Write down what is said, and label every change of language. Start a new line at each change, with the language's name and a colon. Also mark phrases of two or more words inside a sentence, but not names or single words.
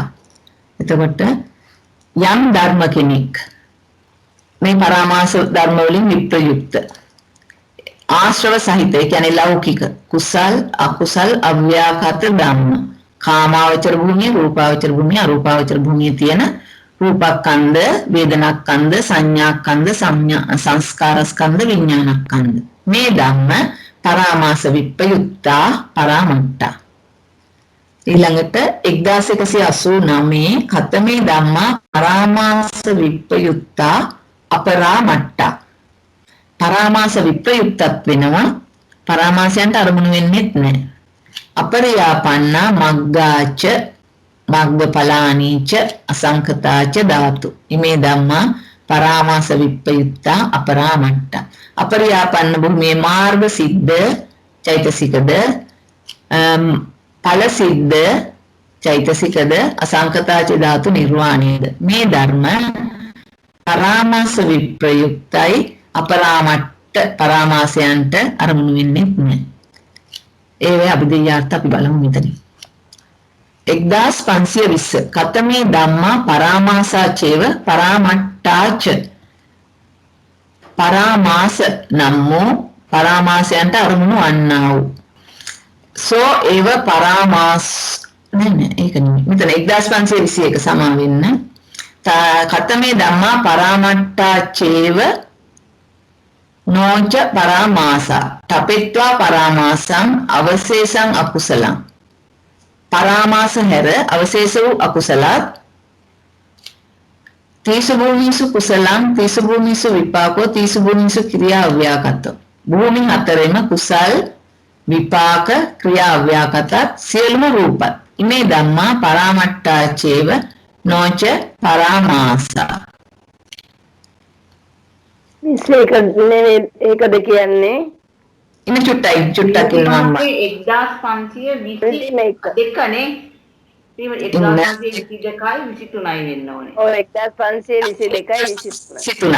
Sinhala: එතකොට යම් ධර්ම කෙනෙක් මේ පරාමාස ධර්ම වලින් විප්‍රයුක්ත ආශ්‍රව සහිත ඒ කියන්නේ ලෞකික කුසල් අකුසල් අව්‍යාකත ධම්ම කාමාවචර භූමිය රූපාවචර භූමිය අරූපාවචර භූමිය තියෙන රූපස්කන්ධ වේදනාස්කන්ධ සංඥාස්කන්ධ සංස්කාරස්කන්ධ විඥානස්කන්ධ මේ
Pali: ධම්ම පරාමාස විප්‍රයුක්තා පරාමට්ටා. ඊළඟට 1189 කතමේ ධම්මා පරාමාස විප්‍රයුක්තා අපරාමට්ටා.
Sinhala: පරාමාස විප්‍රයුක්තත් වෙනවා පරාමාසයන්ට අරමුණු වෙන්නේත් නැහැ.
Pali: අපරියාපන්නා මග්ගාච මග්ගඵලානීච අසංකතාච ධාතු ඉමේ ධම්මා පරාමාස විප්‍රයුක්තා අපරාමට්ටා.
Sinhala: අපරියාපන්න භූමියේ මාර්ග සිද්ධ චෛතසිකද ඵල සිද්ධ චෛතසිකද අසංකතාච ධාතු නිර්වාණයද මේ ධර්ම පරාමාස විප්‍රයුක්තයි අපරාමට්ට පරාමාසයන්ට අරමුණු වෙන්නේ නැහැ. ඒ වේ අභිධේයාර්ථ අපි බලමු මෙතන.
Pali: 1520 කතමේ ධම්මා පරාමාසාචේව පරාමට්ටාච පරාමාස නම්මෝ
Sinhala: පරාමාසයන්ට අරමුණු වන්නා වූ
Pali: සෝ ඒව පරාමාස
Sinhala: නෑ ඒක නෙමෙයි මෙතන 1521 සමා වෙන්න
Pali: කතමේ ධම්මා පරාමට්ටාචේව නොච පරාමාසා තපෙත්වා පරාමාසං අවශේෂං අකුසලං
Sinhala: පරාමාස හැර අවශේෂ වූ අකුසලත්
Pali: තීසු භූමිසු කුසලං තීසු භූමිසු විපාකෝ තීසු භූමිසු ක්‍රියා අව්‍යාකතෝ
Sinhala: භූමි හතරෙම කුසල් විපාක ක්‍රියා අව්‍යාකතත් සියලුම රූපත්
Pali: ඉමේ ධම්මා පරාමට්ටාචේව නොච පරාමාසා
Sinhala: ඒකද කියන්නේ ඉන්න චුට්ටක් කියනවා අම්මා 1522 නේ 1522යි 23යි වෙන්න ඕනේ. ඔව් 1522යි 23.